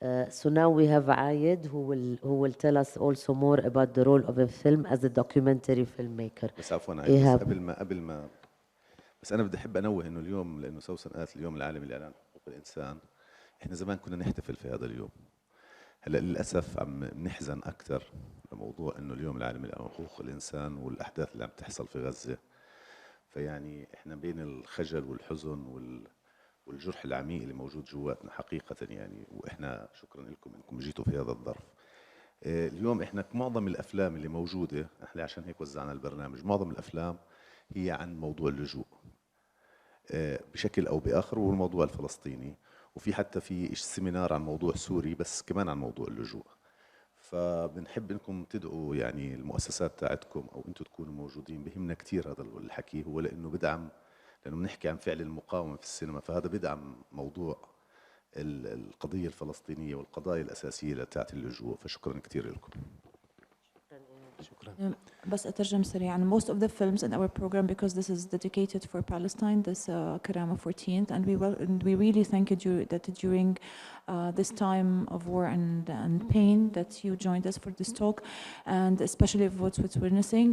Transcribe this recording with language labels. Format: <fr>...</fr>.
<en>So now we have Ayed who will tell us also more about the role of a film as a documentary filmmaker.</en> <ar>بس عفوا عايز قبل ما بس انا بدي احب انوه انه اليوم، لانه سوسن قالت اليوم العالمي لاعلان حقوق الانسان، احنا زمان كنا نحتفل في هذا اليوم. هلا للاسف عم نحزن اكثر لموضوع انه اليوم العالمي لحقوق الانسان والاحداث اللي عم تحصل في غزه. فيعني احنا بين الخجل والحزن والجرح العميق اللي موجود جواتنا حقيقه يعني، واحنا شكرا لكم انكم جيتوا في هذا الظرف. اليوم احنا معظم الافلام اللي موجوده، احنا عشان هيك وزعنا البرنامج، معظم الافلام هي عن موضوع اللجوء بشكل او باخر، والموضوع الفلسطيني، وفي حتى في سيمينار عن موضوع سوري بس كمان عن موضوع اللجوء. فبنحب انكم تدعوا يعني المؤسسات تاعتكم او انتم تكونوا موجودين. بهمنا كثير هذا الحكي، هو لانه بدعم، لانه بنحكي عن فعل المقاومه في السينما، فهذا بدعم موضوع القضيه الفلسطينيه والقضايا الاساسيه تاعت اللجوء. فشكرا كثير لكم. شكرا. بس أترجم سريعا.</ar> <en>Most of the films in our program, because this is dedicated for Palestine, this Karama 14th, and we really thank you that during this time of war and pain that you joined us for this talk, and especially of what's witnessing.</en>